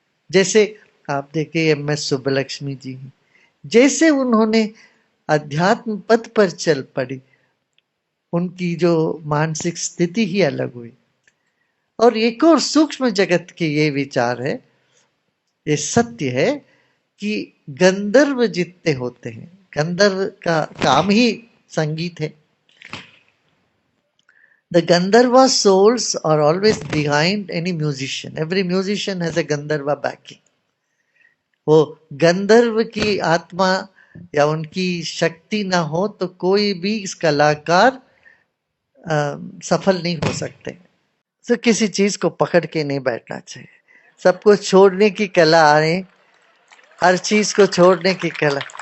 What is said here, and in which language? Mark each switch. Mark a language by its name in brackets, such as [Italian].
[Hindi] जैसे आप देखिए MS सुब्बलक्ष्मी जी, जैसे उन्होंने अध्यात्म पथ पर चल पड़ी, उनकी जो मानसिक स्थिति ही अलग हुई। और एक और सूक्ष्म जगत के ये विचार है, ये सत्य है कि गंधर्व जितने होते हैं, गंधर्व का काम ही संगीत है। [English] The Gandharva souls are always behind any musician. Every musician has a Gandharva backing. [Hindi] वो गंधर्व की आत्मा या उनकी शक्ति ना हो तो कोई भी इस कलाकार सफल नहीं हो सकते। तो किसी चीज को पकड़ के नहीं बैठना चाहिए, सबको छोड़ने की कला आए, हर चीज को छोड़ने की कला।